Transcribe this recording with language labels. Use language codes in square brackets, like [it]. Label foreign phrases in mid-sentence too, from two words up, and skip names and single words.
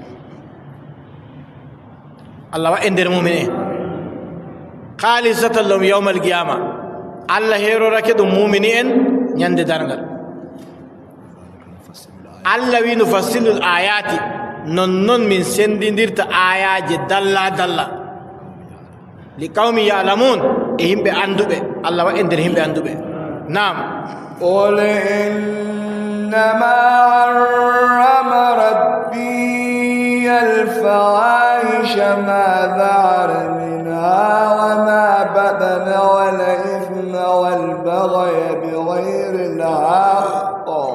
[ff] Allah wa e nder mumini en [ar] خالصة لهم يوم القيامة, [ff] Allah heerorake ɗum mumini en ñande darngal. Allah wi [ar] نفصل الآيات, [ff] nonnon min sendidirta ayaje dalla dalla [ar] لقوم يعلمون, [ff] e yimɓe anduɓe. Allah wa e nder yimɓe anduɓe. Naam. [ar] قل إنما حرم ربي الفواحش ما ظهر منها وما بطن والإثم والبغي بغير الحق